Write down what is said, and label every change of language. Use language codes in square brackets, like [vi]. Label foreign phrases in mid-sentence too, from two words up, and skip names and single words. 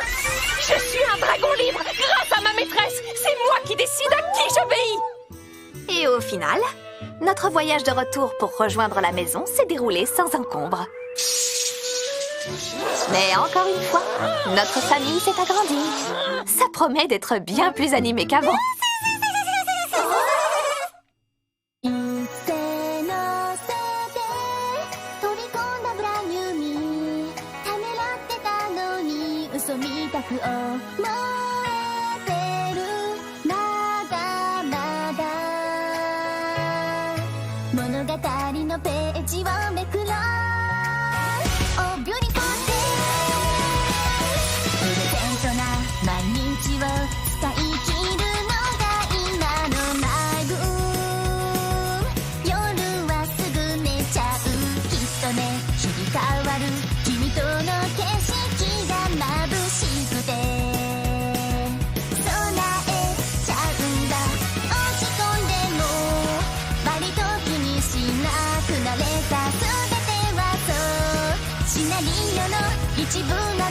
[fr] Je suis un dragon libre grâce à ma maîtresse! C'est moi qui décide à qui j'obéis! Et au final, notre voyage de retour pour rejoindre la maison s'est déroulé sans encombre. Mais encore une fois, notre famille s'est agrandie. Ça promet d'être bien plus animé qu'avant. [ja] 一斉のせで飛び込んだ [en] brand new me [ja] ためらってたのに嘘みたく思えてるまだまだ物語のページをめくろう [en] Oh beautiful day [ja] プレゼントな毎日を使い切るのが今のマイブーム夜はすぐ寝ちゃうきっとね日々変わる君との景色が眩しくて備えちゃうんだ落ち込んでも割と気にしなくなれた全てはそうシナリオの一部